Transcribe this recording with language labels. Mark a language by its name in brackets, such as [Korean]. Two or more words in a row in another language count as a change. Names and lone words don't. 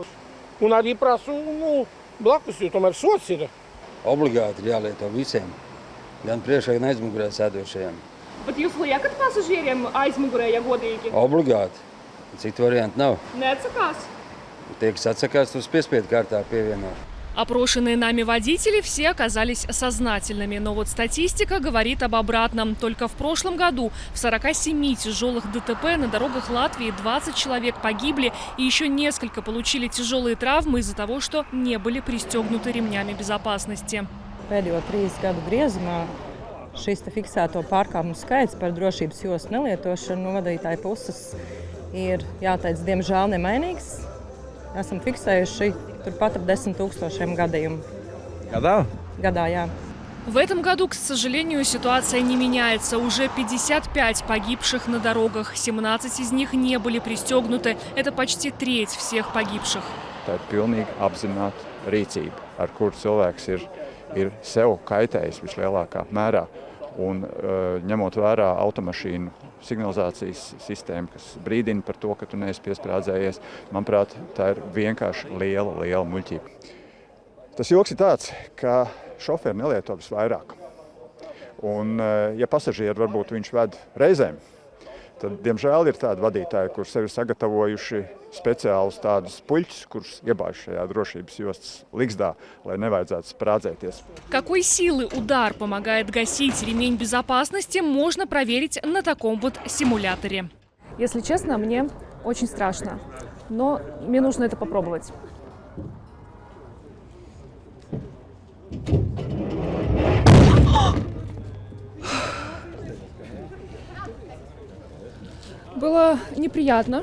[Latvian] Un arī prasu blakus, jo tomēr sots ir. Obligāti ir jālieto visiem, gan priekšā, gan aizmugurē sēdošajiem. Bet jūs liekat pasažieriem aizmugurē, ja godīgi? Obligāti. Citu variantu nav. Neatsakās? Tie, kas atsakās, tos piespiedu kārtā pievieno. [Russian] Опрошенные нами водители все оказались сознательными. Но вот статистика говорит об обратном. Только в прошлом году в 47 тяжелых ДТП на дорогах Латвии 20 человек погибли и еще несколько получили тяжелые травмы из-за того, что не были пристегнуты ремнями безопасности. [Latvian] Pēdējo 3 gadu griezumā šis fiksēto pārkāpumu skaits par drošības jostu nelietošanu no vadītāja puses ir, jāteic, diemžēl nemainīgs. Esam fiksējuši turpat ap 10 000 gadījumu. Gadā, jā. [Russian] В этом году, к сожалению, ситуация не меняется. Уже 55 погибших на дорогах. 17 из них не были пристегнуты. Это почти треть всех погибших. [Latvian] Tā ir pilnīgi apzināta rīcība, ar kuru cilvēks ir sev kaitējis vislielākā mērā. Un ņemot vērā automašīnu signalizācijas sistēmu, kas brīdina par to, ka tu neesi piesprādzējies, manuprāt, tā ir vienkārši liela muļķība. Tas joks ir tāds, ka šoferi nelieto visvairāk. Un, ja pasažieri varbūt viņš ved reizēm, tad, diemžēl, ir tādi vadītāji, kur sevi sagatavojuši speciālus tādus puļķus, kurus iebāž šajā drošības jostas ligzdā, lai nevajadzētu sprādzēties. [Russian] Какой силы удар помогает гасить ремень безопасности, можно проверить на таком вот симуляторе. Если честно, мне очень страшно, но мне нужно это попробовать. Было неприятно.